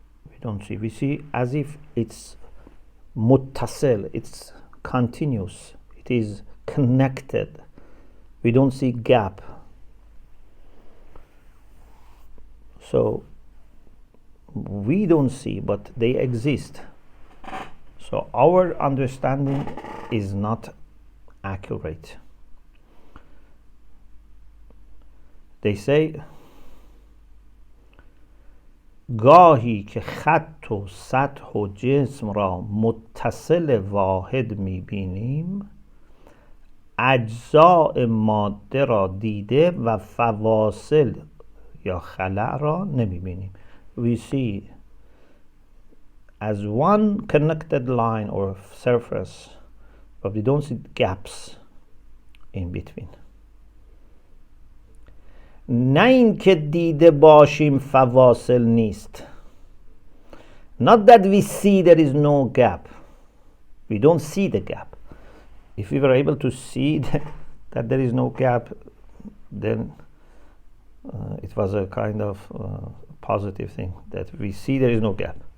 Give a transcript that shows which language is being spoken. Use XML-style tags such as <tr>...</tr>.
<en>We don't see. We see as if it's muttasil, it's continuous, it is connected. We don't see gap. So we don't see, but they exist. So our understanding is not accurate. They say</en> <fa>گاهی که خط و سطح و جسم را متصل واحد می‌بینیم، اجزاء ماده را دیده و فواصل یا خلأ را نمی‌بینیم.</fa> <en>We see as one connected line or surface, but we don't see gaps in between.</en> <fa>نه این که دیده باشیم فواصل نیست.</fa> <en>Not that we see there is no gap. We don't see the gap. If we were able to see that there is no gap, then it was a kind of positive thing, that we see there is no gap.</en>